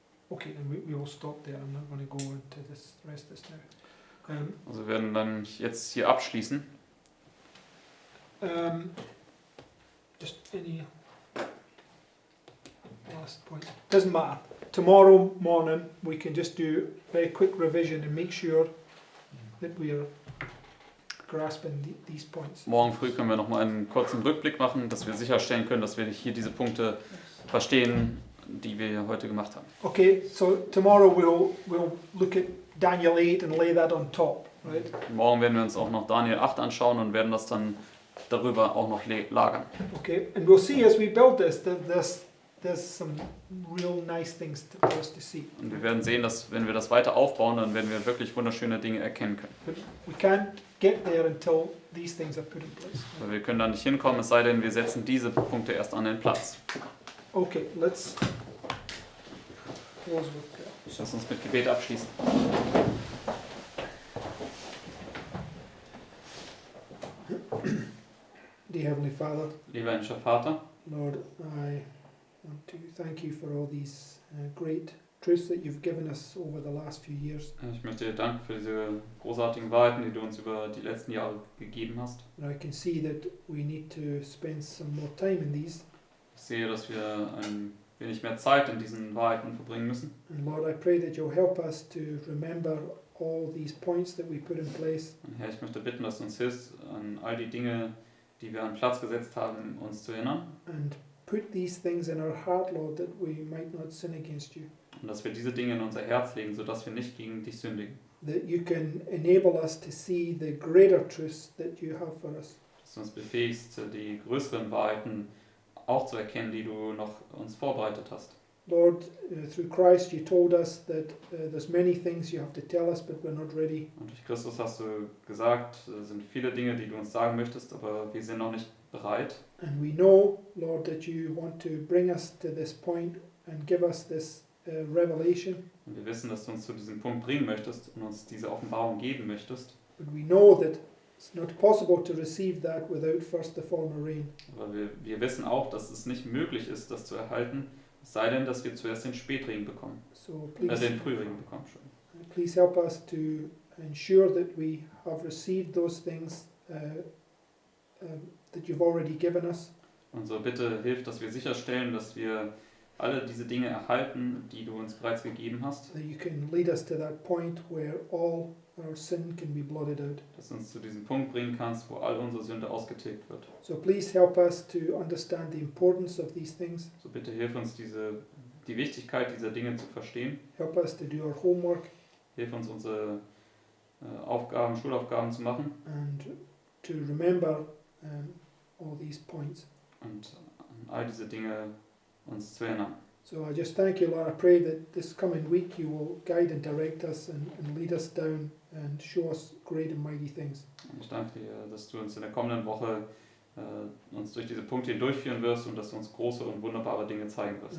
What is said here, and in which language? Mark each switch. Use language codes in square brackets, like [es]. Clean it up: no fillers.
[en] Okay, then we will stop there. I'm not going to go into this rest of this now. [de] Also wir werden dann jetzt hier abschließen. [en] Just any last points? Doesn't matter. Tomorrow morning we can just do a very quick revision and make sure that we are grasping these points. [de] Morgen früh können wir nochmal einen kurzen Rückblick machen, dass wir sicherstellen können, dass wir hier diese Punkte verstehen, die wir heute gemacht haben. [en] Okay, so tomorrow we'll look at Daniel 8 and lay that on top, right? [de] Morgen werden wir uns auch noch Daniel 8 anschauen und werden das dann darüber auch noch lagern. [en] Okay, and we'll see as we build this that there's some real nice things for us to see. [de] Und wir werden sehen, dass wenn wir das weiter aufbauen, dann werden wir wirklich wunderschöne Dinge erkennen können. [en] But we can't get there until these things are put in place. [de] Weil wir können da nicht hinkommen, es sei denn, wir setzen diese Punkte erst an den Platz. [en] Okay, let's close with prayer. [de] Lass uns mit Gebet abschließen. [en] Dear Heavenly Father, [de] Lieber himmlischer Vater, [en] Lord, I want to thank you for all these great truths that you've given us over the last few years. [de] ich möchte dir danken für diese großartigen Wahrheiten, die du uns über die letzten Jahre gegeben hast. [en] And I can see that we need to spend some more time in these. [de] Ich sehe, dass wir ein wenig mehr Zeit in diesen Wahrheiten verbringen müssen. [en] And Lord, I pray that you'll help us to remember all these points that we put in place. [de] Und Herr, ich möchte bitten, dass du uns hilfst, an all die Dinge, die wir an Platz gesetzt haben, uns zu erinnern. [en] And put these things in our heart, Lord, that we might not sin against you. [de] Und dass wir diese Dinge in unser Herz legen, sodass wir nicht gegen dich sündigen. [en] That you can enable us to see the greater truths that you have for us. [de] Dass du uns befähigst, die größeren Wahrheiten auch zu erkennen, die du noch uns vorbereitet hast. [en] Lord, through Christ you told us that there's many things you have to tell us, but we're not ready. [de] Und durch Christus hast du gesagt, es sind viele Dinge, die du uns sagen möchtest, aber wir sind noch nicht bereit. [en] And we know, Lord, that you want to bring us to this point and give us this revelation. [de] Und wir wissen, dass du uns zu diesem Punkt bringen möchtest und uns diese Offenbarung geben möchtest. [en] But we know that it's not possible to receive that without first the former rain. [de] Aber wir wissen auch, dass es nicht möglich ist, das zu erhalten, es sei denn, dass wir zuerst den Spätregen bekommen, [en] So please, [de] den Frühregen bekommen. Schon. [en] please help us to ensure that we have received those things that you've already given us. [de] Und so bitte hilf, dass wir sicherstellen, dass wir alle diese Dinge erhalten, die du uns bereits gegeben hast, [en] That you can lead us to that point where all our sin can be blotted out. [de] dass du uns zu diesem Punkt bringen kannst, wo all unsere Sünde ausgetilgt wird. [en] So please help us to understand the importance of these things. [de] So bitte hilf uns, die Wichtigkeit dieser Dinge zu verstehen. [en] Help us to do our homework [de] Hilf uns, unsere Schulaufgaben zu machen [en] and to remember all these points. [de] und an all diese Dinge uns zu erinnern. [en] So I just thank you, Lord. I pray that this coming week you will guide and direct us and lead us down and show us great and mighty things. [de] Und ich danke dir, dass du uns in der kommenden Woche uns durch diese Punkte hindurchführen wirst und dass du uns große und wunderbare Dinge zeigen wirst.